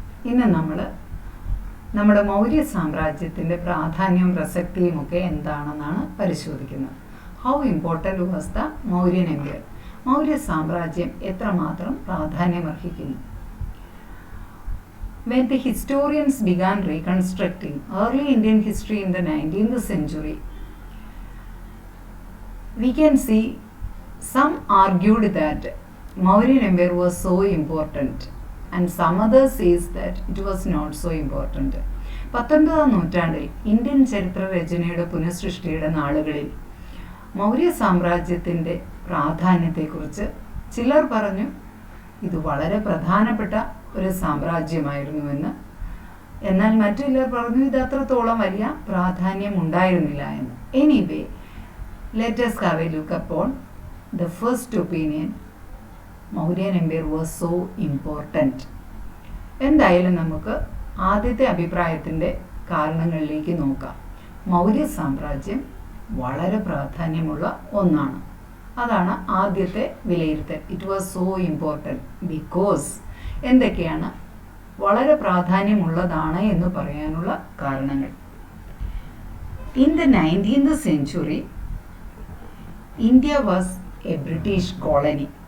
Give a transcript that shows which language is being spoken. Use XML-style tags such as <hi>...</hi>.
<ml>ഇന്ന് നമ്മൾ നമ്മുടെ മൗര്യ സാമ്രാജ്യത്തിൻ്റെ പ്രാധാന്യവും പ്രസക്തിയും ഒക്കെ എന്താണെന്നാണ് പരിശോധിക്കുന്നത്.</ml> <en>How important was the Mauryan empire?</en> <ml>Maurya സാമ്രാജ്യം എത്രമാത്രം പ്രാധാന്യമർഹിക്കുന്നു?</ml> <en>When the historians began reconstructing early Indian history in the 19th century, we can see some argued that Mauryan Empire was so important and some others says that it was not so important.</en> <ml>19ാം നൂറ്റാണ്ടിൽ Indian ചരിത്ര രചനയുടെ പുനഃസൃഷ്ടിയുടെ നാളുകളിൽ മൗര്യ സാമ്രാജ്യത്തിൻ്റെ പ്രാധാന്യത്തെക്കുറിച്ച് ചിലർ പറഞ്ഞു ഇത് വളരെ പ്രധാനപ്പെട്ട ഒരു സാമ്രാജ്യമായിരുന്നുവെന്ന്. എന്നാൽ മറ്റു ചിലർ പറഞ്ഞു ഇത് അത്രത്തോളം വലിയ പ്രാധാന്യം ഉണ്ടായിരുന്നില്ല എന്ന്.</ml> <en>Anyway, let us have a look upon the first opinion. Mauryan Empire was so important.</en> <ml>എന്തായാലും നമുക്ക് ആദ്യത്തെ അഭിപ്രായത്തിൻ്റെ കാരണങ്ങളിലേക്ക് നോക്കാം. മൗര്യ സാമ്രാജ്യം വളരെ പ്രാധാന്യമുള്ള ഒന്നാണ്. അതാണ് ആദ്യത്തെ വിലയിരുത്തൽ.</ml> <en>it was so important because</en> <ml>എന്തൊക്കെയാണ് വളരെ പ്രാധാന്യമുള്ളതാണ് എന്ന് പറയാനുള്ള കാരണങ്ങൾ.</ml> <en>In the 19th century, India was a British colony.</en>